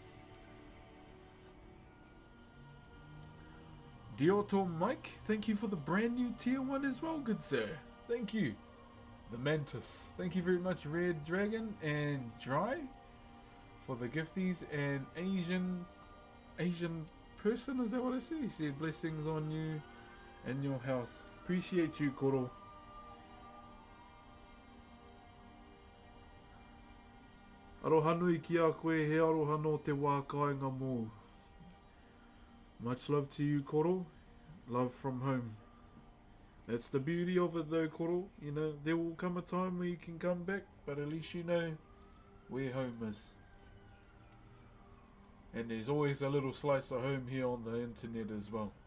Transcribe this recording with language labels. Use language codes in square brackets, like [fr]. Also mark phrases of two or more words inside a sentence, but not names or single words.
[en] Dioto Mike, thank you for the brand new tier 1 as well, good sir. Thank you. The Mantis, thank you very much, Red Dragon and Dry. for the gifties. And Asian person, is that what I said? He said blessings on you and your house. Appreciate you, koro. [mi] Aroha nui ki a koe, he aroha no te wā kāinga mō. [en] Much love to you, koro. Love from home. That's the beauty of it though, koro. You know, there will come a time where you can come back, but at least you know where home is. And there's always a little slice of home here on the internet as well.